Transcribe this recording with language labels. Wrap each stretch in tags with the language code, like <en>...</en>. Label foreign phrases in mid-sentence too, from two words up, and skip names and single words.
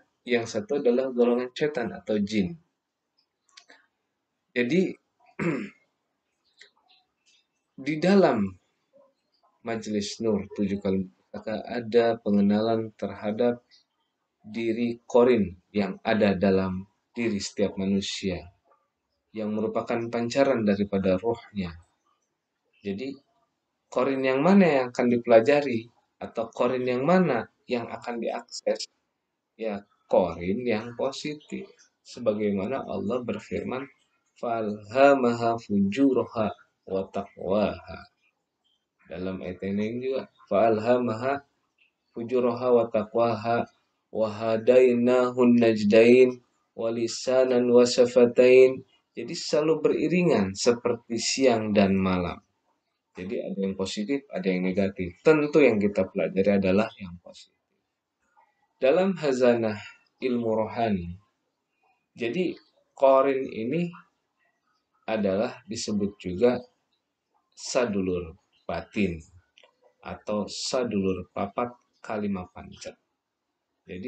<id>Yang satu adalah golongan setan atau jin. Jadi, di dalam Majelis Nur 7 kali maka ada pengenalan terhadap diri Qorin yang ada dalam diri setiap manusia yang merupakan pancaran daripada rohnya. Jadi Qorin yang mana yang akan dipelajari atau Qorin yang mana yang akan diakses? Ya, Qorin yang positif. Sebagaimana Allah berfirman,</id> <ar>فألهمها فجورها وتقواها.</ar> <id>Dalam ayat ini juga</id> <ar>فألهمها فجورها وتقواها وهديناه النجدين ولسانا وشفتين.</ar> <id>Jadi selalu beriringan seperti siang dan malam. Jadi ada yang positif, ada yang negatif. Tentu yang kita pelajari adalah yang positif. Dalam hazanah ilmu rohani, jadi Qorin ini adalah disebut juga</id> <jv>sadulur batin</jv> <id>atau</id> <jv>sadulur papat kalimah pancar.</jv>